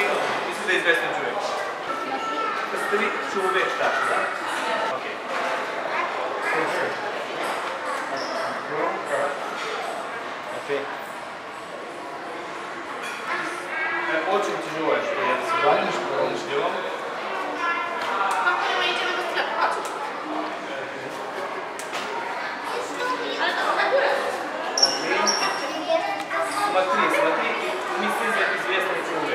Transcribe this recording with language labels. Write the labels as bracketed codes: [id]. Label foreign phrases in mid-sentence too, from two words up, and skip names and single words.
[en] This is the [bg] известен човек. Представи човек, да? Окей. Окей. [ru] Очень тяжело, что я сегодня делал. Смотри, вместе за известный человек.